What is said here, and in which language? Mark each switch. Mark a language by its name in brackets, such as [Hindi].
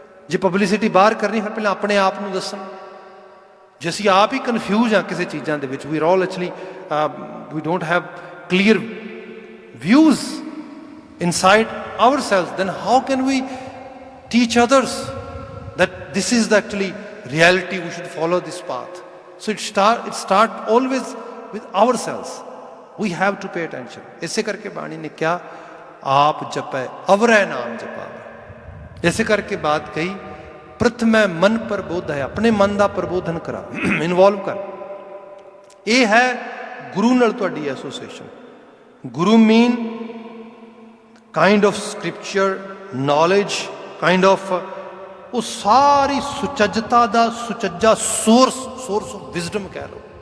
[Punjabi] ਜੇ ਪਬਲਿਸਿਟੀ ਬਾਹਰ ਕਰਨੀ ਫਿਰ ਪਹਿਲਾਂ ਆਪਣੇ ਆਪ ਨੂੰ ਦੱਸਣ। ਜੇ ਅਸੀਂ ਆਪ ਹੀ ਕਨਫਿਊਜ਼ ਹਾਂ ਕਿਸੇ ਚੀਜ਼ਾਂ ਦੇ ਵਿੱਚ, [English] We are all actually we don't have clear views inside ourselves, then how can we teach others that this is the actually reality, we should follow this path. So it start always with ourselves. We have to pay attention. [Punjabi] ਇਸੇ ਕਰਕੇ ਬਾਣੀ ਨੇ ਕਿਹਾ ਆਪ ਜਪੈ ਅਵਰੈ ਨਾਮ ਜਪਾਵੇ। ਇਸੇ ਕਰਕੇ ਬਾਤ ਕਹੀ ਪ੍ਰਥਮੈ ਮਨ ਪ੍ਰਬੋਧ ਹੈ, ਆਪਣੇ ਮਨ ਦਾ ਪ੍ਰਬੋਧਨ ਕਰਾ, ਇਨਵੋਲਵ ਕਰ। ਇਹ ਹੈ ਗੁਰੂ ਨਾਲ ਤੁਹਾਡੀ association. [English] guru mean kind of scripture knowledge, [Punjabi] kind of ਉਹ ਸਾਰੀ ਸੁਚੱਜਤਾ ਦਾ ਸੁਚੱਜਾ ਸੋਰਸ ਆਫ ਵਿਜ਼ਡਮ ਕਹਿ ਲਓ।